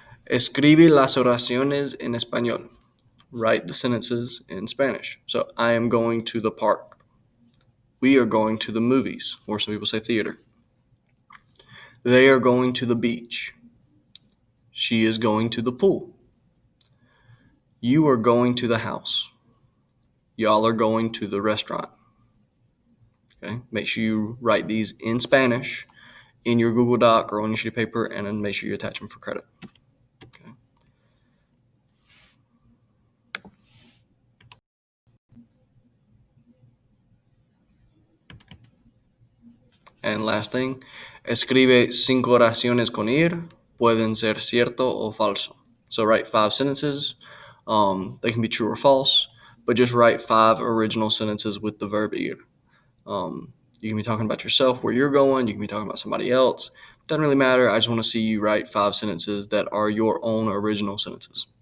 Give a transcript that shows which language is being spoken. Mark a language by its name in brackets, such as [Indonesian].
[Spanish] Escribe las oraciones en español. [English] Write the sentences in Spanish. So, I am going to the park. We are going to the movies, or some people say theater. They are going to the beach. She is going to the pool. You are going to the house. Y'all are going to the restaurant. Okay? Make sure you write these in Spanish in your Google Doc or on your sheet of paper, and then make sure you attach them for credit. Okay. And last thing, [Spanish] escribe 5 oraciones con ir. Pueden ser cierto o falso. [English] So write 5 sentences. They can be true or false, but just write 5 original sentences with the verb ir. You can be talking about yourself, where you're going. You can be talking about somebody else. Doesn't really matter. I just want to see you write 5 sentences that are your own original sentences.